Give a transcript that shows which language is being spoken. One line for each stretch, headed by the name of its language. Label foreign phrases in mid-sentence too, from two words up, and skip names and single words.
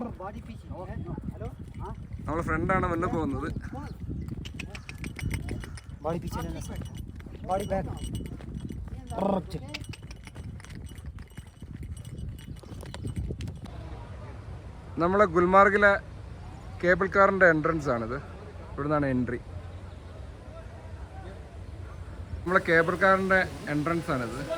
Malayalam: നമ്മളെ ഫ്രണ്ടാണ് മുന്നേ പോകുന്നത്.
Hindi: बॉडी पीछे लेना सर
English: body back
Malayalam: നമ്മളെ ഗുൽമാർഗിലെ
English: cable car's entrance
Malayalam: ആണിത്. ഇവിടെ നിന്നാണ് എൻട്രി. നമ്മളെ
English: cable car's entrance
Malayalam: ആണിത്.